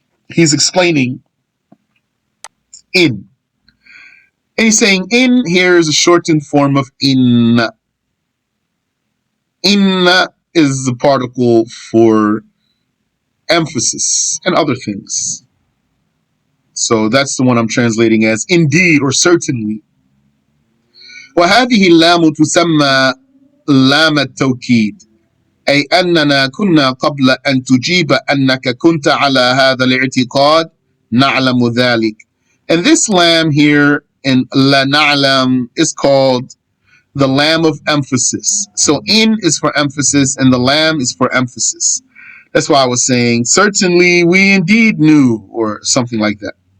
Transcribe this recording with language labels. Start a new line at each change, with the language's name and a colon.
English: He's explaining in. And he's saying in here is a shortened form of inna. Inna is the particle for emphasis and other things. So that's the one I'm translating as indeed or certainly.
Arabic: وهذه اللام تسمى لام التوكيد أي أننا كنا قبل أن تجيب أنك كنت على هذا الاعتقاد نعلم ذلك.
English: And this lam here in la na'lam is called the lam of emphasis. So in is for emphasis and the lam is for emphasis. That's why I was saying certainly we indeed knew or something like that.